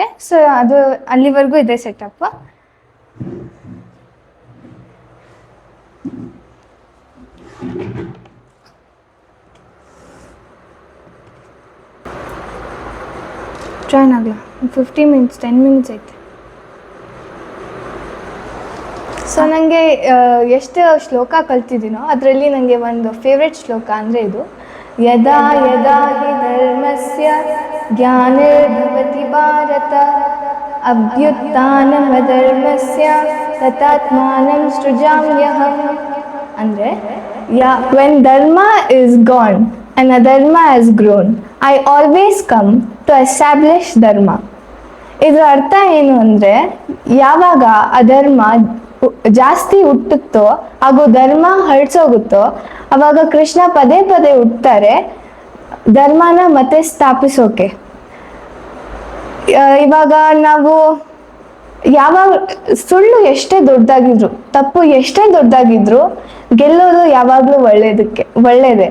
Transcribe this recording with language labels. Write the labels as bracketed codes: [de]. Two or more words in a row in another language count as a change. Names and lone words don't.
[kn] ಸೊ ಅದು ಅಲ್ಲಿವರೆಗೂ ಇದೆ ಸೆಟಪ್. ಜಾಯ್ನ್ ಆಗಲ್ಲ, [en] 15 minutes 10 minutes [kn] ಐತೆ. ಸೊ ನನಗೆ ಎಷ್ಟು ಶ್ಲೋಕ ಕಲ್ತಿದ್ದೀನೋ ಅದರಲ್ಲಿ ನನಗೆ ಒಂದು ಫೇವ್ರೆಟ್ ಶ್ಲೋಕ ಅಂದರೆ ಇದು, [sa] ಯದಾ ಯದಾ ಹಿ ಧರ್ಮಸ್ಯ ಗ್ಲಾನಿರ್ಭವತಿ ಭಾರತ ಅಭ್ಯುತ್ಥಾನಮಧರ್ಮಸ್ಯ ತಥಾತ್ಮಾನಂ ಸೃಜಾಮ್ಯಹಂ. [en] ಅಂದರೆ when dharma is gone and adharma has grown, I always come to establish dharma. [kn] ಇದರ ಅರ್ಥ ಏನು ಅಂದರೆ, ಯಾವಾಗ ಅಧರ್ಮ ಜಾಸ್ತಿ ಹುಟ್ಟುತ್ತೋ ಹಾಗೂ ಧರ್ಮ ಹರಡ್ಸೋಗುತ್ತೋ ಅವಾಗ ಕೃಷ್ಣ ಪದೇ ಪದೇ ಹುಟ್ಟುತ್ತಾರೆ ಧರ್ಮನ ಮತ್ತೆ ಸ್ಥಾಪಿಸೋಕೆ. ಇವಾಗ ನಾವು ಯಾವಾಗ ಸುಳ್ಳು ಎಷ್ಟೇ ದೊಡ್ಡದಾಗಿದ್ರು, ತಪ್ಪು ಎಷ್ಟೇ ದೊಡ್ಡದಾಗಿದ್ರು ಗೆಲ್ಲೋದು ಯಾವಾಗಲೂ ಒಳ್ಳೇದೇ.